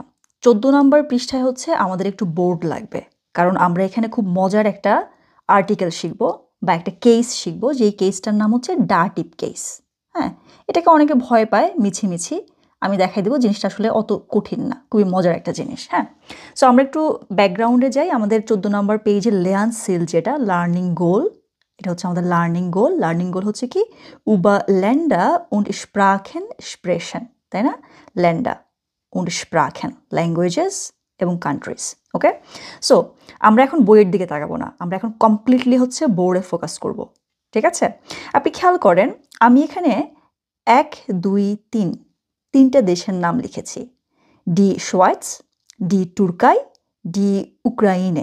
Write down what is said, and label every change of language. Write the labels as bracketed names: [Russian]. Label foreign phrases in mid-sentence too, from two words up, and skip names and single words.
[Bangla] 14 নম্বর পৃষ্ঠায় হচ্ছে আমাদের একটু বোর্ড লাগবে, কারণ আমরা এখানে খুব মজার একটা আর্টিকেল শিখবো বা একটা কেস শিখবো, যেই কেসটার নাম হচ্ছে ডাটিভ কেস। হ্যাঁ, এটাকে অনেকে ভয় পায়, মিছি, আমি দেখাই দেবো জিনিসটা আসলে অত কঠিন না, খুবই মজার একটা জিনিস। হ্যাঁ, সো আমরা একটু ব্যাকগ্রাউন্ডে যাই। আমাদের 14 নম্বর পেজে লেয়ান সিল, যেটা [English] learning goal, [Bangla] এটা হচ্ছে আমাদের [English] learning goal. learning goal [Bangla] হচ্ছে কি [German] über Länder und Sprachen sprechen, [Bangla] তাই না? [German] Länder und Sprachen, [Bangla] ল্যাঙ্গুয়েজেস এবং কান্ট্রিজ। ওকে, সো আমরা এখন বইয়ের দিকে তাকাবো না, আমরা এখন কমপ্লিটলি হচ্ছে বোর্ডে ফোকাস করব। ঠিক আছে, আপনি খেয়াল করেন আমি এখানে 1, 2, 3 তিনটা দেশের নাম লিখেছি, [German] die Schweiz, die Türkei, die Ukraine.